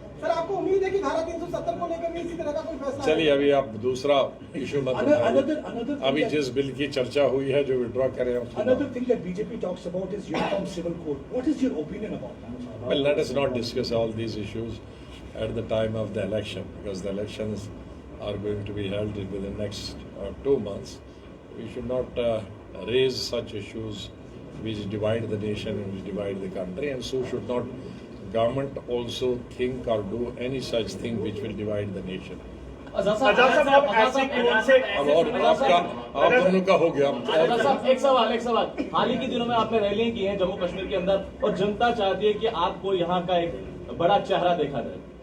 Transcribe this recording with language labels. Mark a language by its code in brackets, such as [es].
[hi] Sir, आपको उम्मीद है कि धारा 370 को लेकर भी इसी तरह का कोई फैसला? चलिए, अभी आप दूसरा इशू मत उठाइए। अभी जिस बिल की चर्चा हुई है जो विड्रॉ करें। [en] Another thing that BJP talks about is uniform civil code. What is your opinion about that? Well, let us not discuss all these issues at the time of the election, because the elections are going to be held within the next 2 months. We should not raise such issues which divide the nation and which divide the country, and so should not government also think or do any such thing which will divide the nation. [hi] आजाद साहब अब ऐसे कौन से अब और आपका आप दोनों का हो गया। आजाद साहब एक सवाल हाल ही के दिनों में आपने रैलियां की हैं जम्मू कश्मीर के अंदर और जनता चाहती है कि आपको यहाँ का एक बड़ा चेहरा देखा जाए।